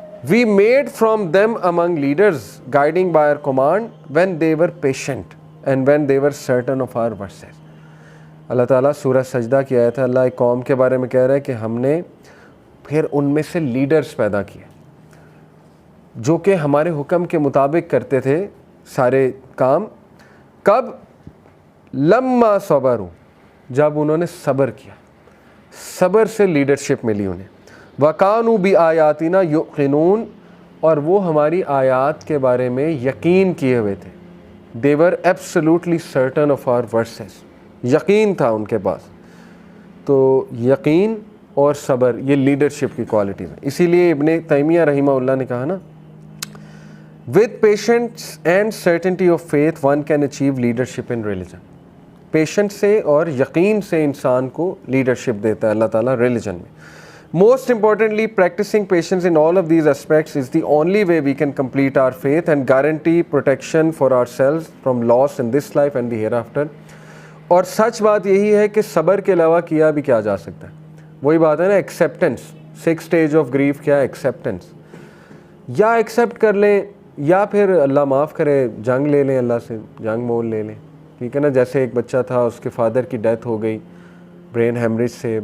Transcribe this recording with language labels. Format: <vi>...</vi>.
<en>We made from them among leaders guiding by our command when they were patient and when they were certain of our verses۔</en> <ur>اللہ تعالیٰ سورہ سجدہ کی آیت ہے، اللہ ایک قوم کے بارے میں کہہ رہا ہے کہ ہم نے پھر ان میں سے لیڈرز پیدا کیے جو کہ ہمارے حکم کے مطابق کرتے تھے سارے کام۔ کب؟</ur> <ar>لما صبروا،</ar> <ur>جب انہوں نے صبر کیا۔ صبر سے لیڈرشپ ملی انہیں.</ur> <ar>وَكَانُوا بِآيَاتِنَا يُوقِنُونَ,</ar> <ur>اور وہ ہماری آیات کے بارے میں یقین کیے ہوئے تھے.</ur> <en>They were absolutely certain of our verses.</en> <ur>یقین تھا ان کے پاس. تو یقین اور صبر یہ لیڈرشپ کی کوالٹیز ہیں. اسی لیے ابن تیمیہ رحمہ اللہ نے کہا نا,</ur> <en>with patience and certainty of faith one can achieve leadership in religion.</en> <ur>Patience سے اور یقین سے انسان کو لیڈرشپ دیتا ہے اللہ تعالیٰ ریلیجن میں.</ur> <en>Most importantly, practicing patience in all of these aspects is the only way we can complete our faith and guarantee protection for ourselves from loss in this life and the hereafter.</en> <ur>اور سچ بات یہی ہے کہ صبر کے علاوہ کیا بھی کیا جا سکتا ہے. وہی بات ہے نا, ایکسیپٹنس. 6</ur> <en>stage of grief</en> <ur>کیا ہے؟ ایکسیپٹنس. یا ایکسیپٹ کر لیں یا پھر اللہ معاف کرے جنگ لے لیں, اللہ سے جنگ مول لے لیں. ٹھیک ہے نا, جیسے ایک بچہ تھا, اس کے فادر کی ڈیتھ ہو گئی برین ہیمریج سے.</ur>